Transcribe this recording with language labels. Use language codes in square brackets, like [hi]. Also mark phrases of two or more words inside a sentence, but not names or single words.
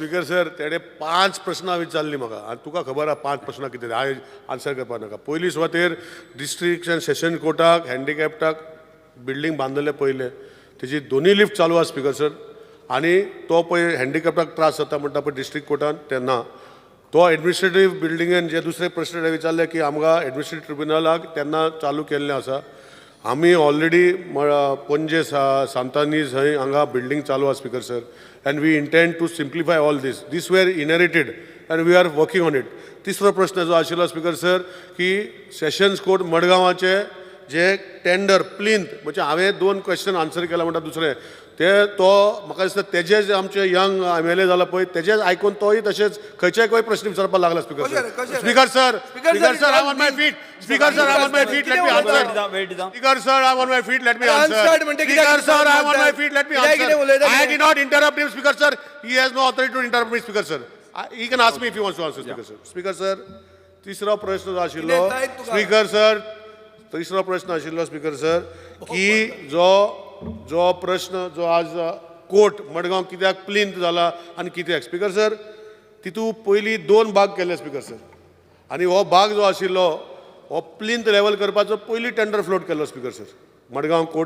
[kok] स्पीकर सर तेणे 5 प्रश्नां विचारली म्हाका आनी तुका खबर आहा 5 प्रश्नां कितें हांवें आन्सर करपाक नाका पयली सुवातेर [en] district and session [kok] कोर्टाक हँडिकॅप्टाक बिल्डींग बांदलेले पयले तेजी दोनूय लिफ्ट चालू आहा स्पीकर सर आनी तो पळय हँडिकॅप्टाक त्रास जाता म्हणटा पळय डिस्ट्रिक्ट कोर्टान तेन्ना तो एडमिनिस्ट्रेटीव बिल्डिंगेन जे दुसरे प्रश्न विचारले की आमकां एडमिनिस्ट्रेटीव ट्रिब्युनलाक तेन्ना चालू केल्लें आसा आमी ऑलरेडी पणजे सांतानीज थंय हांगा बिल्डींग चालू आहा स्पीकर सर [en] and we intend to simplify all these were inherited and we are working on it [kok] तिसरो प्रश्न जो आशिल्लो स्पीकर सर की सेशन्स कोर्ट मडगांवाचे जे टेंडर प्लिंथ म्हणजे हांवें 2 [en] question answer [kok] केला म्हणटा दुसरे ते तो म्हाका दिसता तेजे जे आमचे यंग MLA जाला पळय तेजेच आयकून तोय तशेंच खंयचेय प्रश्न विचारपाक लागला [en] speaker sir speaker sir speaker sir I on my feet speaker sir I on my feet let me answer speaker sir I on my feet let me answer speaker sir I on my feet let me answer I did not interrupt him speaker sir he has no authority to interrupt me speaker sir he can ask me if you wants to answer speaker sir [kok] तिसरो प्रश्न जो आशिल्लो [en] speaker sir [kok] तिसरो प्रश्न आशिल्लो [en] speaker sir [kok] की जो प्रश्न जो आज कोर्ट मडगांव कित्याक प्लिंथ जाला आनी कित्याक स्पीकर सर तितू पयलीं 2 भाग केले स्पीकर सर आनी हो भाग जो आशिल्लो हो प्लिंथ लेवल करपाचो पयलीं टेंडर फ्लोट केल्लो स्पीकर सर मडगांव कोर्ट